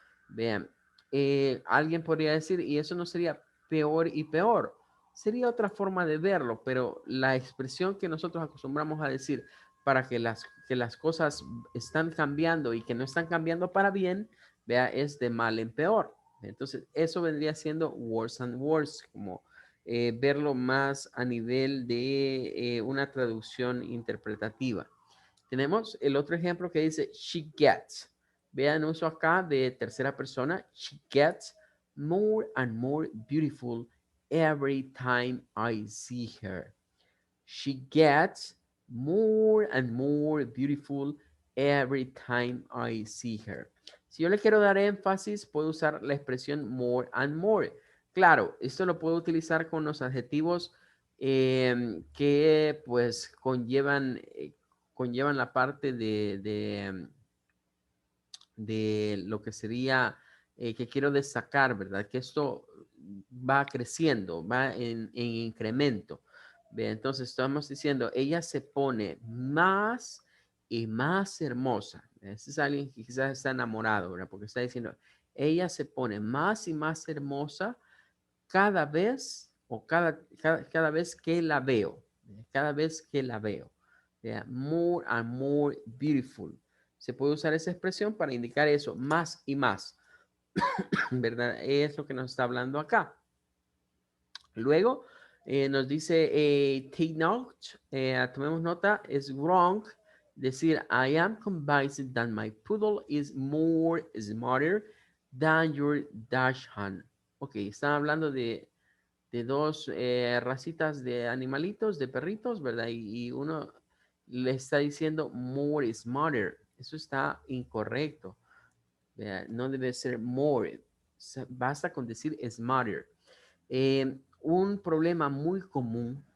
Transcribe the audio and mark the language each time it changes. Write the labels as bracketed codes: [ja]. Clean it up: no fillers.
[es] Vean, alguien podría decir, y eso no sería peor y peor, sería otra forma de verlo, pero la expresión que nosotros acostumbramos a decir para que las cosas están cambiando y que no están cambiando para bien, vea, es de mal en peor. Entonces, eso vendría siendo [en] worse and worse, [es] como verlo más a nivel de una traducción interpretativa. Tenemos el otro ejemplo que dice [en] she gets. [es] Vean uso acá de tercera persona. [en] She gets more and more beautiful every time I see her. She gets more and more beautiful every time I see her. [es] Si yo le quiero dar énfasis, puedo usar la expresión [en] more and more. [es] Claro, esto lo puedo utilizar con los adjetivos que pues conllevan la parte de lo que sería que quiero destacar, ¿verdad? Que esto va creciendo, va en incremento. ¿Ve? Entonces estamos diciendo, ella se pone más y más hermosa. Ese es alguien que quizás está enamorado, ¿verdad? Porque está diciendo, ella se pone más y más hermosa cada vez o cada vez que la veo. Cada vez que la veo. [en] More and more beautiful. [es] Se puede usar esa expresión para indicar eso, más y más. ¿Verdad? Es lo que nos está hablando acá. Luego nos dice, [en] take note, [es] tomemos nota, es wrong decir, [en] I am convinced that my poodle is more smarter than your dachshund. [es] Ok, están hablando de dos racitas de animalitos, de perritos, ¿verdad? Y uno le está diciendo more smarter. Eso está incorrecto. No debe ser more. Basta con decir smarter. Un problema muy común